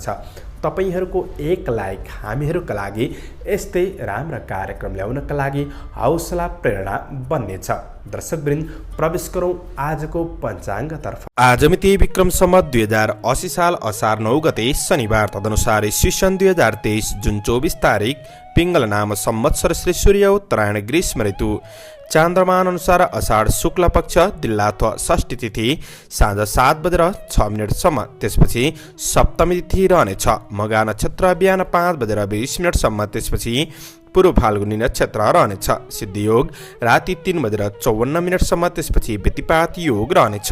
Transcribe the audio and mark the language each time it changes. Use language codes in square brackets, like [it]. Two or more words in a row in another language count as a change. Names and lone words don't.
[ne] तपाईहरुको एक लाइक हामीहरुका लागि यस्तै राम्रा कार्यक्रम ल्याउनका लागि हौसला प्रेरणा बन्नेछ। दर्शकवृन्द, प्रवेश गरौं आजको पञ्चाङ्गतर्फ। आज मिति विक्रम सम्वत 2080 साल असार 9 गते शनिबार, तदनुसार ईस्वी सन् 2023 जुन 24 तारिक पिंगल नाम संवत्सर श्री सूर्य उत्तरायण ग्रीष्म ऋतु, चान्द्रमान अनुसार अषाढ शुक्ल पक्ष दिल्ला अथवा षष्ठी तिथि साँझ 7:06 त्यसपछि सप्तमी तिथि रहनेछ। मघा नक्षत्र बिहान 5:20 त्यसपछि पूर्व फाल्गुनी नक्षत्र रहनेछ। सिद्धि योग राति 3:54 त्यसपछि व्यतिपात योग रहनेछ।